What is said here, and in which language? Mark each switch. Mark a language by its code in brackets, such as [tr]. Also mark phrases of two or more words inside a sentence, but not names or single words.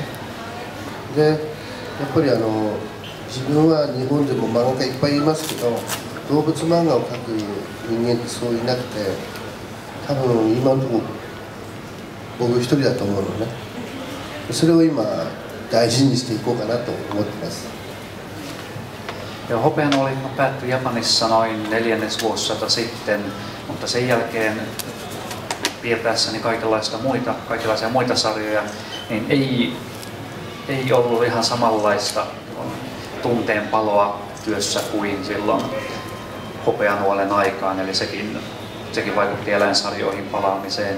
[ja] でやっぱり自分は日本でも漫画家いっぱいいますけど、動物漫画を描く人間ってそういなくて、多分今のところ僕一人だと思うのね。それを今大事にしていこうかなと思ってます。 [fi] Hopeanoli päättyi Japanissa noin 4. vuosisata sitten, mutta sen jälkeen piirtäessäni kaikenlaisia muita sarjoja, niin ei ollut ihan samanlaista tunteenpaloa työssä kuin silloin Hopeanuolen aikaan, eli sekin vaikutti eläinsarjoihin palaamiseen.